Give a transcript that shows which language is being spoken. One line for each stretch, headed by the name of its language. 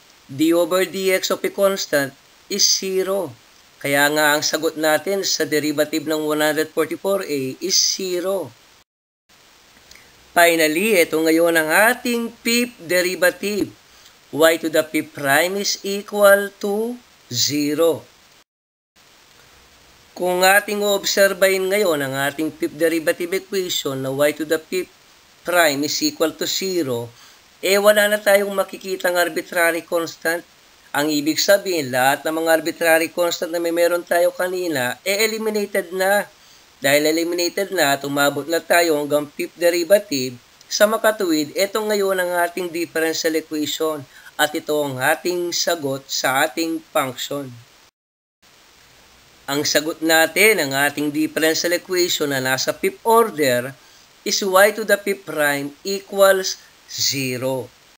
English: d over dx of a constant is 0.
Filipino: Kaya nga ang sagot natin sa derivative ng 144a
English: is 0.
Filipino: Finally, ito ngayon ang ating fifth derivative.
English: Y to the fifth prime is equal to 0.
Filipino: Kung ating obserbahin ngayon ang ating fifth derivative equation na
English: y to the fifth prime is equal to 0,
Filipino: wala na tayong makikitang arbitrary constant. Ang ibig sabihin, lahat ng mga arbitrary constant na meron tayo kanina, eliminated na. Dahil eliminated na, tumabot na tayo hanggang fifth derivative. Sa makatuwid, ito ngayon ang ating differential equation at ito ang ating sagot sa ating function. Ang sagot natin ng ating differential equation na nasa fifth order
English: is y to the fifth prime equals 0.